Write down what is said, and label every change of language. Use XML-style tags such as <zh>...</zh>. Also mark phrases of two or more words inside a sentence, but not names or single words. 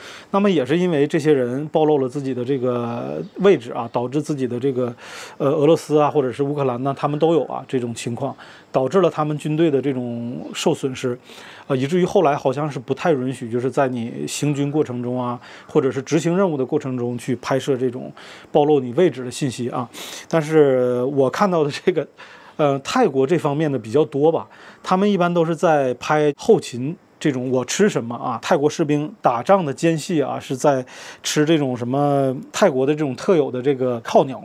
<zh>那麼也是因為這些人暴露了自己的這個位置啊，導致自己的這個俄羅斯啊或者是烏克蘭呢，他們都有啊這種情況，導致了他們軍隊的這種受損失，以至於後來好像是不太允許，就是在你行軍過程中啊，或者是執行任務的過程中去拍攝這種暴露你位置的信息啊。但是我看到的這個，泰國這方面的比較多吧，他們一般都是在拍後勤。這種我吃什麼啊？泰國士兵打仗的間隙啊，是在吃這種什麼泰國的這種特有的這個靠鳥。</zh>